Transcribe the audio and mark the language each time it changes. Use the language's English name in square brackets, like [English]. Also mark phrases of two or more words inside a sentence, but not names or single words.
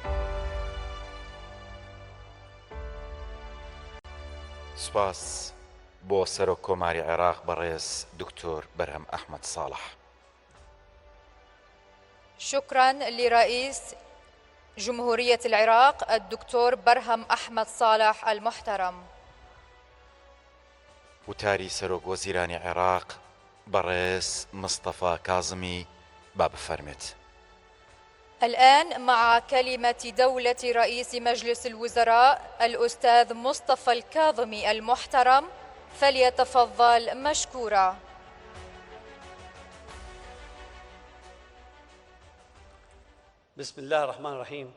[Central Kurdish] سپاس بۆ سەرۆک کۆماری عێراق بەڕێز دکتۆر بەرهەم ئەحمەد ساڵح. [Arabic] شكرا لرئيس جمهورية العراق الدكتور برهم أحمد صالح المحترم. [Central Kurdish] وتاری سەرۆک وەزیرانی عێراق بەڕێز مستەفا کاظمی با بفەرمێت. [Arabic] الآن مع كلمة دولة رئيس مجلس الوزراء الأستاذ مصطفى الكاظمي المحترم، فليتفضل مشكورا. بسم الله الرحمن الرحيم.